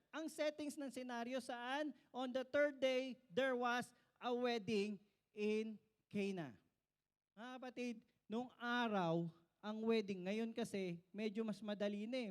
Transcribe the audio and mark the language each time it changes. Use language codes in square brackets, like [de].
[tl] Ang settings ng scenario saan? [en] On the third day, there was a wedding in Cana. [tl] Mga kapatid, nung araw, ang wedding, ngayon kasi, medyo mas madali na eh.